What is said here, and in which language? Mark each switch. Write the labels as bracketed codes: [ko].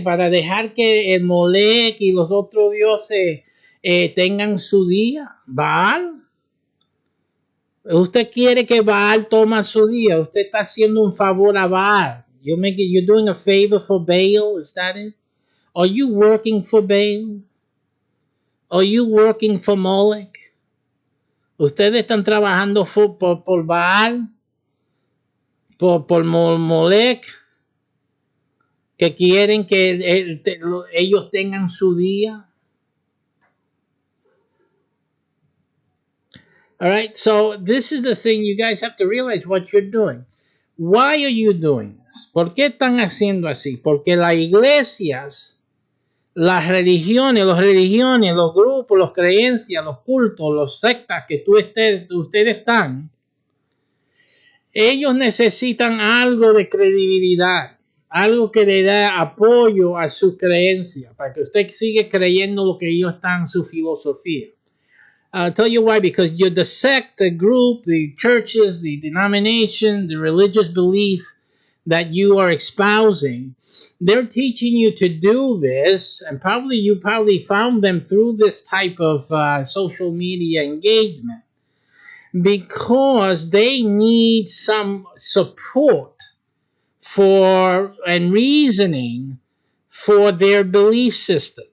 [es] Para dejar que el Molec y los otros dioses tengan su día. Baal. Usted quiere que Baal tome su día. Usted está haciendo un favor a Baal. [en] You're doing a favor for Baal. Is that it? Are you working for Baal? Are you working for Molech? [es] Ustedes están trabajando por Baal, por Molech, que quieren que ellos tengan su día. [en] All right, so this is the thing you guys have to realize what you're doing. Why are you doing this? [es] ¿Por qué están haciendo así? Porque las iglesias, las religiones, los grupos, las creencias, los cultos, los sectas que ustedes están, ellos necesitan algo de credibilidad. algo que le da apoyo a su creencia, para que usted siga creyendo lo que ellos están en su filosofía. [en] I'll tell you why, because you're the sect, the group, the churches, the denomination, the religious belief that you are espousing, they're teaching you to do this, and you probably found them through this type of social media engagement because they need some support for and reasoning for their belief system.